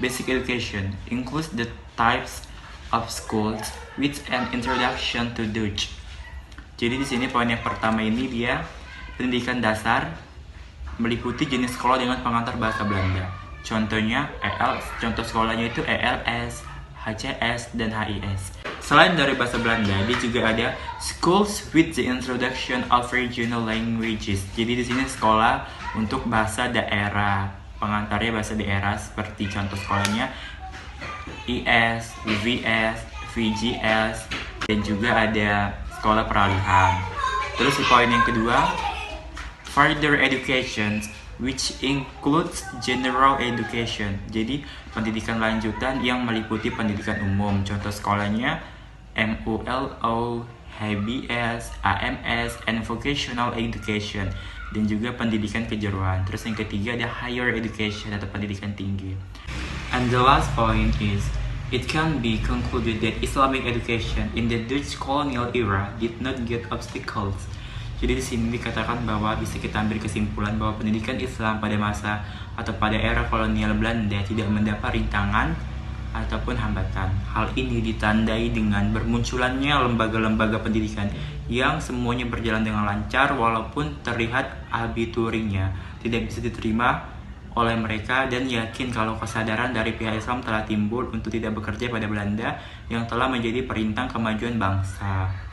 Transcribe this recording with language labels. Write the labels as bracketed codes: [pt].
[en] Basic education includes the types of schools with an introduction to Dutch. [id] Jadi di sini poin yang pertama ini dia pendidikan dasar meliputi jenis sekolah dengan pengantar bahasa Belanda. Contohnya contoh sekolahnya itu ELS, HCS, dan HIS. Selain dari bahasa Belanda, dia juga ada [en] schools with the introduction of regional languages. [id] Jadi di sini sekolah untuk bahasa daerah, pengantarnya bahasa daerah seperti contoh sekolahnya IS, VS, VGS, dan juga ada sekolah peralihan. Terus di poin yang kedua, [en] further education, which includes general education. [id] Jadi pendidikan lanjutan yang meliputi pendidikan umum. Contoh sekolahnya MULO, HBS, AMS, [en] and vocational education, [id] dan juga pendidikan kejuruan. Terus yang ketiga ada [en] higher education [id] atau pendidikan tinggi. [en] And the last point is, it can be concluded that Islamic education in the Dutch colonial era did not get obstacles. [id] Jadi di sini dikatakan bahwa bisa kita ambil kesimpulan bahwa pendidikan Islam pada masa atau pada era kolonial Belanda tidak mendapat rintangan ataupun hambatan. Hal ini ditandai dengan bermunculannya lembaga-lembaga pendidikan yang semuanya berjalan dengan lancar walaupun terlihat abiturinya tidak bisa diterima oleh mereka, dan yakin kalau kesadaran dari pihak Islam telah timbul untuk tidak bekerja pada Belanda yang telah menjadi perintang kemajuan bangsa.